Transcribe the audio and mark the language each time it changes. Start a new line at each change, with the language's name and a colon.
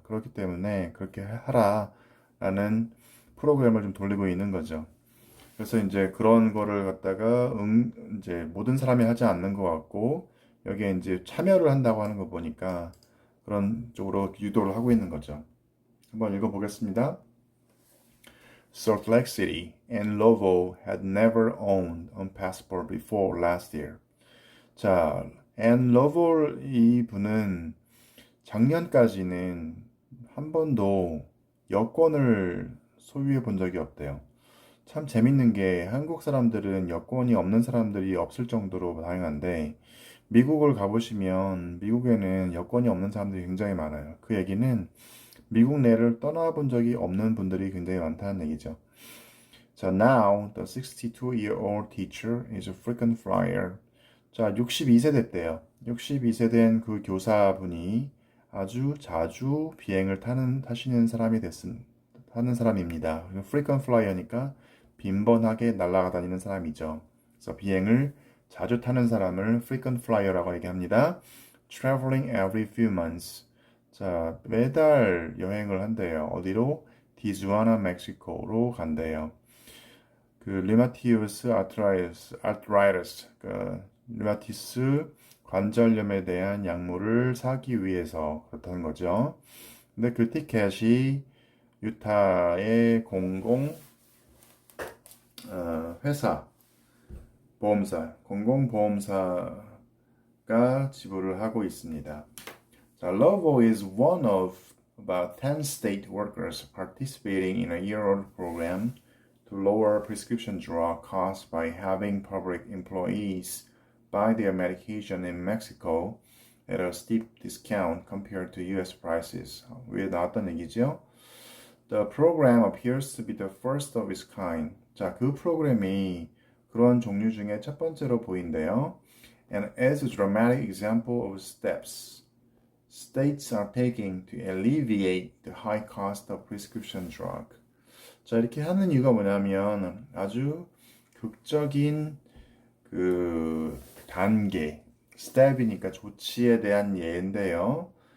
Korean: 그렇기 때문에 그렇게 하라라는 프로그램을 좀 돌리고 있는 거죠. 그래서 이제 그런 거를 갖다가 이제 모든 사람이 하지 않는 것 같고 여기에 이제 참여를 한다고 하는 거 보니까 그런 쪽으로 유도를 하고 있는 거죠. 한번 읽어보겠습니다.
English: Salt Lake City and Lovo had never owned a passport before last year.
Korean: 자, 앤 러볼 이 분은 작년까지는 한 번도 여권을 소유해 본 적이 없대요. 참 재밌는 게 한국 사람들은 여권이 없는 사람들이 없을 정도로 다양한데 미국을 가보시면 미국에는 여권이 없는 사람들이 굉장히 많아요. 그 얘기는 미국 내를 떠나본 적이 없는 분들이 굉장히 많다는 얘기죠.
English: 자, now the 62-year-old teacher is a frequent flyer.
Korean: 자, 62세 됐대요. 62세 된 그 교사분이 아주 자주 비행을 타시는 타는 사람입니다.
English: frequent flyer
Korean: 니까 빈번하게 날아가 다니는 사람이죠. 그래서 비행을 자주 타는 사람을
English: frequent flyer
Korean: 라고 얘기합니다.
English: traveling every few months.
Korean: 자, 매달 여행을 한대요. 어디로? 디주아나, 멕시코로 간대요. 그 르마티우스 아트라이러스, 그 르마티스 관절염에 대한 약물을 사기 위해서 그렇다는 거죠. 근데 그 티켓이 유타의 공공 회사 공공보험사가 지불을 하고 있습니다.
English: 자, Lovo is one of about 10 state workers participating in a year-old program to lower prescription drug costs by having public employees buy their medication in Mexico at a steep discount compared to US prices.
Korean: 왜 나왔던 얘기죠?
English: The program appears to be the first of its kind.
Korean: 자, 그 프로그램이 그런 종류 중에 첫 번째로 보인대요.
English: And as a dramatic example of steps states are taking to alleviate the high cost of prescription drug.
Korean: 자, 이렇게 하는 이유가 뭐냐면 아주 극적인 그 단계, 스텝이니까 조치에 대한 예인데요.